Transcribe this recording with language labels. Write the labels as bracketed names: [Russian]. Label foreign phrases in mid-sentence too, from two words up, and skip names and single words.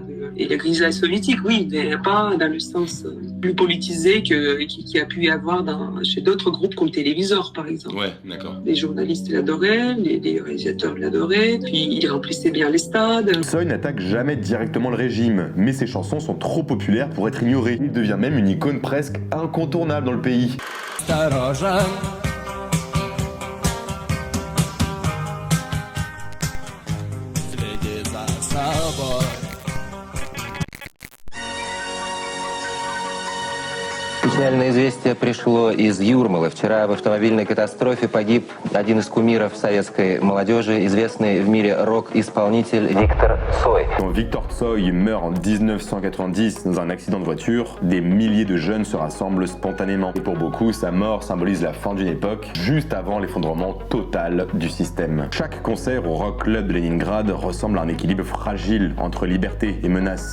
[French] Et la grisaille soviétique, oui, mais pas dans le sens plus politisé qu'il a pu y avoir chez d'autres groupes comme Télévisor, par exemple. Ouais, d'accord. Les journalistes l'adoraient, les réalisateurs l'adoraient, puis il remplissait bien les stades. Tsoi n'attaque jamais directement le régime, mais ses chansons sont trop populaires pour être ignorées. Il devient même une icône presque incontournable dans le pays. [Russian] Печальное известие пришло из Юрмалы. Вчера в автомобильной катастрофе погиб один из кумиров советской молодежи, известный в мире рок-исполнитель Виктор Цой. [French] Quand Viktor Tsoi meurt en 1990 dans un accident de voiture, des milliers de jeunes se rassemblent spontanément. Et pour beaucoup, sa mort symbolise la fin d'une époque, juste avant l'effondrement total du système. Chaque concert au Rock Club de Leningrad ressemble à un équilibre fragile entre liberté et menace.